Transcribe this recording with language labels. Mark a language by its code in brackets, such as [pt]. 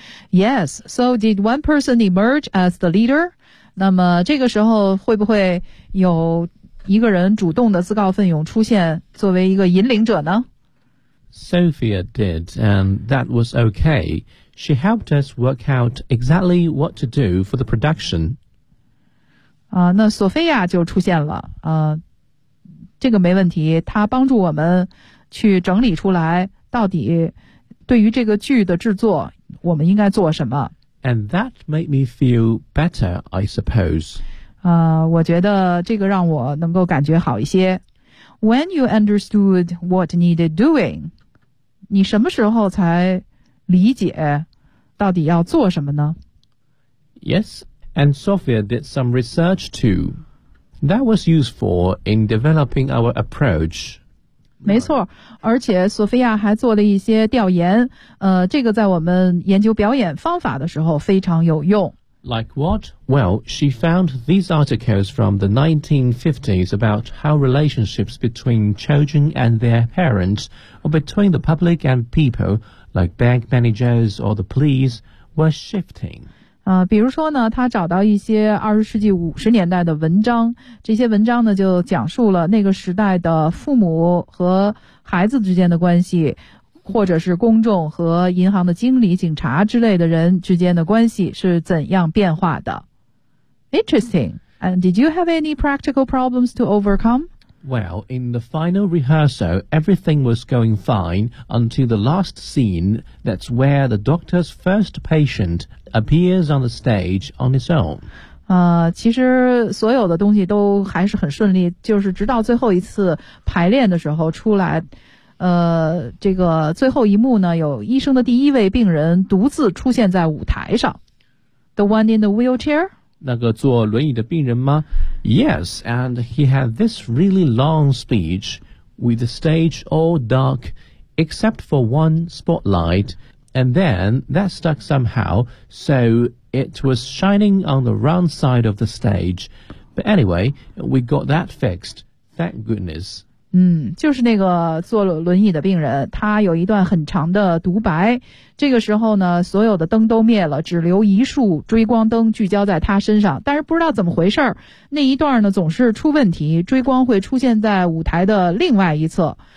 [en] Yes, so did one person emerge as the leader? [zh] 那么这个时候会不会有一个人主动的自告奋勇出现作为一个引领者呢？ [en] Sophia did, and that was okay. She helped us work out exactly what to do for the production. [zh] 那索菲亚就出现了，这个没问题，她帮助我们去整理出来到底对于这个剧的制作我们应该做什么。 [en] And that made me feel better, I suppose. [zh] 我觉得这个让我能够感觉好一些。 [en] When you understood what needed doing, [zh] 你什么时候才理解到底要做什么呢？ [en] YesAnd Sophia did some research too. That was useful in developing our approach. [zh] 没错，而且索菲亚还做了一些调研，这个在我们研究表演方法的时候非常有用。 [en] Like what? Well, she found these articles from the 1950s about how relationships between children and their parents, or between the public and people, like bank managers or the police, were shifting. [zh] 比如说呢，他找到一些20世纪50年代的文章，这些文章呢就讲述了那个时代的父母和孩子之间的关系，或者是公众和银行的经理、警察之类的人之间的关系是怎样变化的。 [en] Interesting. And did you have any practical problems to overcome? Well, in the final rehearsal, everything was going fine until the last scene, that's where the doctor's first patient appears on the stage on his own. [zh] 其实所有的东西都还是很顺利，就是直到最后一次排练的时候出来，这个最后一幕呢，有医生的第一位病人独自出现在舞台上。 [en] The one in the wheelchair? [zh] 那个坐轮椅的病人吗？ [en] Yes, and he had this really long speech with the stage all dark except for one spotlight, and then that stuck somehow, soIt was shining on the round side of the stage. But anyway, we got that fixed. Thank goodness. [zh] 就是那个坐轮椅的病人，他有一段很长的独白。这个时候呢，所有的灯都灭了，只留一束追光灯聚焦在他身上。但是不知道怎么回事，那一段呢总是出问题，追光会出现在舞台的另外一侧。